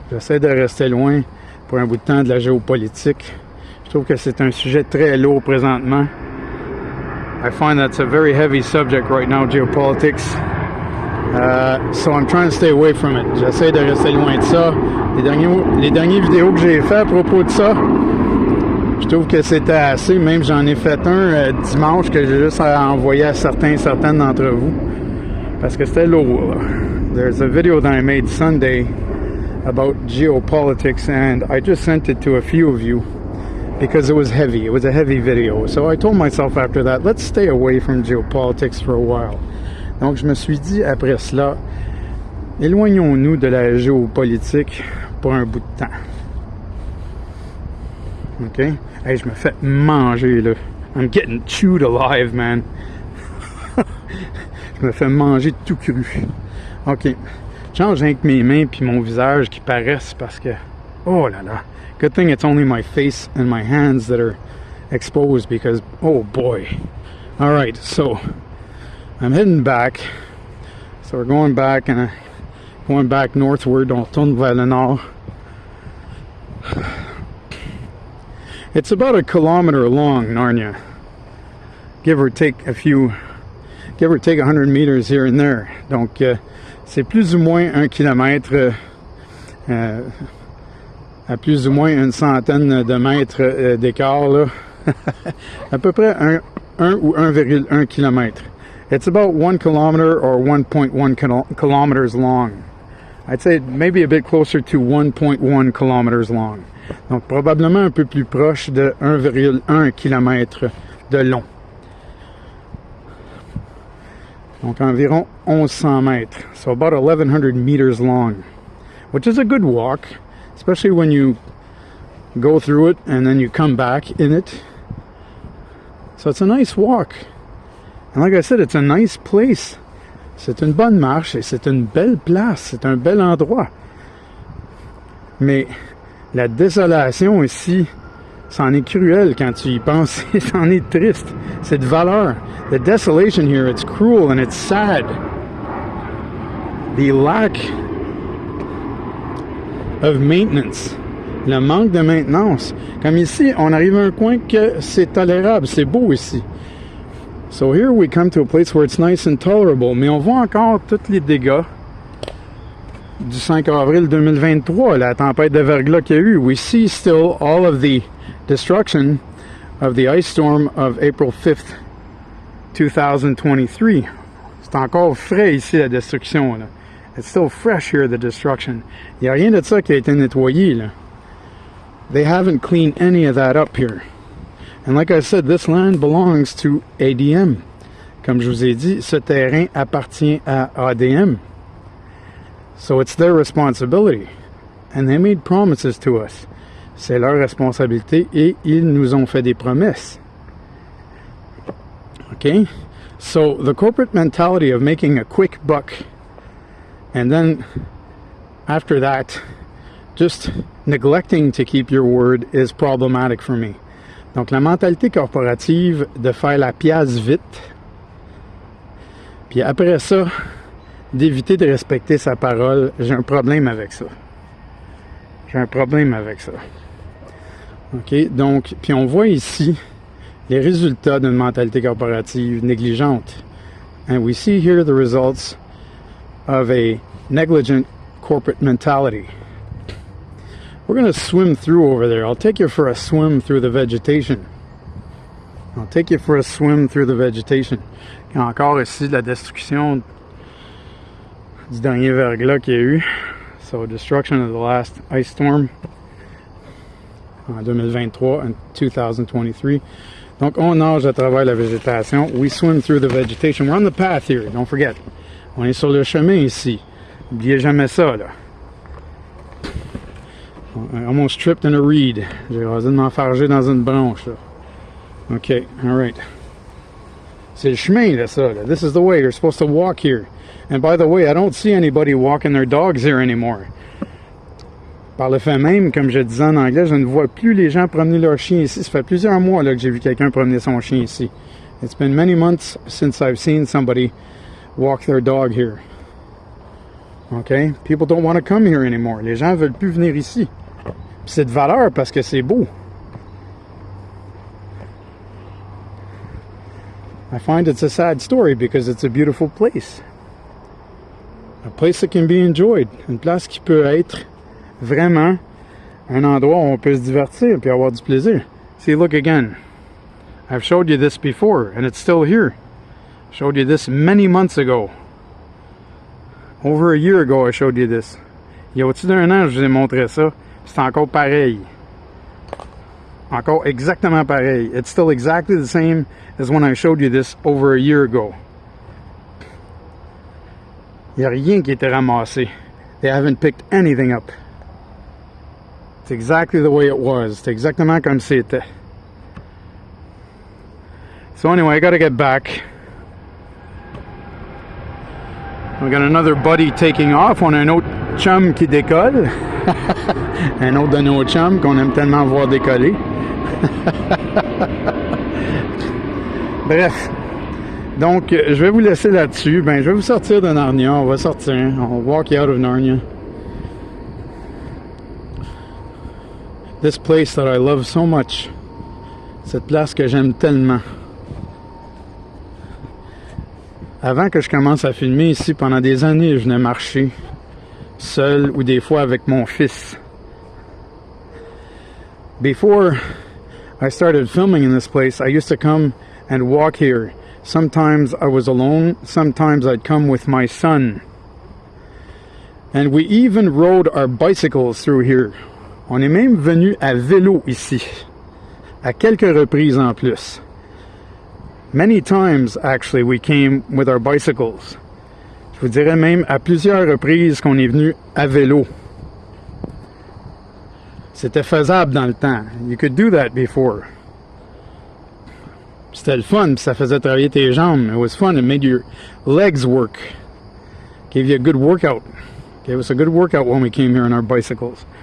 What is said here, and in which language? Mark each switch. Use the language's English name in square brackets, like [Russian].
[French] J'essaie de rester loin pour un bout de temps de la géopolitique. Je trouve que c'est un sujet très lourd présentement. [English] I find that's a very heavy subject right now, geopolitics. So I'm trying to stay away from it. [French] J'essaie de rester loin de ça. Les dernières vidéos que j'ai fait à propos de ça, je trouve que c'était assez. Même j'en ai fait un dimanche que j'ai juste envoyé à certaines d'entre vous. Parce que c'était lourd. [English] There's a video that I made Sunday about geopolitics and I just sent it to a few of you because it was heavy. It was a heavy video. So I told myself after that, let's stay away from geopolitics for a while. [French] Donc je me suis dit après cela, éloignons-nous de la géopolitique pour un bout de temps. OK? Hey, je me fais manger, là. [English] I'm getting chewed alive, man. [French] Je me fais manger tout cru. OK. Je change avec mes mains puis mon visage qui paraissent parce que... Oh là là. [English] Good thing it's only my face and my hands that are exposed because... Oh boy. All right, so... I'm heading back. So we're going back and going back northward. [French] On tourne vers le nord. [English] It's about 1 kilometer long, Narnia. Give or take 100 meters here and there. [French] Donc, c'est plus ou moins 1 kilomètre, à plus ou moins une centaine de mètres d'écart, là. À peu près 1 ou 1,1 kilomètre. [English] It's about 1 kilometer or 1.1 kilometers long. I'd say maybe a bit closer to 1.1 kilometers long. [French] Donc, probablement un peu plus proche de 1,1 km de long. Donc, environ 1100 mètres. [English] So, about 1,100 meters long. Which is a good walk, especially when you go through it and then you come back in it. So, it's a nice walk. And like I said, it's a nice place. [French] C'est une bonne marche et c'est une belle place. C'est un bel endroit. Mais la désolation ici, c'en est cruel quand tu y penses. C'en est triste. C'est de valeur. [English] The desolation here, it's cruel and it's sad. The lack of maintenance. [French] Le manque de maintenance. Comme ici, on arrive à un coin que c'est tolérable. C'est beau ici. [English] So here we come to a place where it's nice and tolerable. [French] Mais on voit encore tous les dégâts du 5 avril 2023, la tempête de verglas qu'il y a eu. [English] We see still all of the destruction of the ice storm of April 5th, 2023. [French] C'est encore frais ici, la destruction, là. [English] It's still fresh here, the destruction. [French] Il n'y a rien de ça qui a été nettoyé, là. [English] They haven't cleaned any of that up here. And like I said, this land belongs to ADM. [French] Comme je vous ai dit, ce terrain appartient à ADM. [English] So it's their responsibility. And they made promises to us. [French] C'est leur responsabilité et ils nous ont fait des promesses. [English] Okay? So the corporate mentality of making a quick buck and then after that just neglecting to keep your word is problematic for me. [French] Donc la mentalité corporative de faire la pièce vite, puis après ça, d'éviter de respecter sa parole, j'ai un problème avec ça. J'ai un problème avec ça. OK? Donc, puis on voit ici les résultats d'une mentalité corporative négligente. [English] And we see here the results of a negligent corporate mentality. We're going to swim through over there. I'll take you for a swim through the vegetation. I'll take you for a swim through the vegetation. [French] Il y a encore ici la destruction du dernier verglas qu'il y a eu. [English] So, destruction of the last ice storm en 2023 and 2023. [French] Donc, on nage à travers la végétation. [English] We swim through the vegetation. We're on the path here, don't forget. [French] On est sur le chemin ici. N'oubliez jamais ça, là. [English] I almost tripped in a reed. [French] J'ai rasé de m'enfarger dans une branche, là. [English] OK, all right. [French] C'est le chemin, là, ça. Là. [English] This is the way. You're supposed to walk here. And by the way, I don't see anybody walking their dogs here anymore. [French] Par le fait même, comme je disais en anglais, je ne vois plus les gens promener leurs chiens ici. Ça fait plusieurs mois là, que j'ai vu quelqu'un promener son chien ici. [English] It's been many months since I've seen somebody walk their dog here. OK? People don't want to come here anymore. [French] Les gens ne veulent plus venir ici. Puis c'est de valeur parce que c'est beau. [English] I find it's a sad story because it's a beautiful place. A place that can be enjoyed. [French] Une place qui peut être vraiment un endroit où on peut se divertir et avoir du plaisir. [English] See, look again. I've showed you this before and it's still here. I showed you this many months ago. Over a year ago, I showed you this. [French] Il y a au-dessus d'un an, je vous ai montré ça. C'est encore pareil. Encore exactement pareil. [English] It's still exactly the same as when I showed you this over a year ago. [French] Il n'y a rien qui a été ramassé. [English] They haven't picked anything up. It's exactly the way it was. [French] C'est exactement comme c'était. [English] So anyway, I gotta get back. We got another buddy taking off. [French] On a un autre chum qui décolle. Un autre de nos chums qu'on aime tellement voir décoller. Bref. Donc, je vais vous laisser là-dessus. Ben, je vais vous sortir de Narnia. On va sortir. On va [English] walk out of [French] Narnia. [English] This place that I love so much. [French] Cette place que j'aime tellement. Avant que je commence à filmer ici, pendant des années, je venais marcher seul ou des fois avec mon fils. [English] Before I started filming in this place, I used to come and walk here. Sometimes I was alone, sometimes I'd come with my son. And we even rode our bicycles through here. [French] On est même venu à vélo ici, à quelques reprises en plus. [English] Many times, actually, we came with our bicycles. [French] Je vous dirais même à plusieurs reprises qu'on est venu à vélo. C'était faisable dans le temps. [English] You could do that before. [French] C'était le fun, puis ça faisait travailler tes jambes. [English] It was fun. It made your legs work. Gave you a good workout. Gave us a good workout when we came here on our bicycles.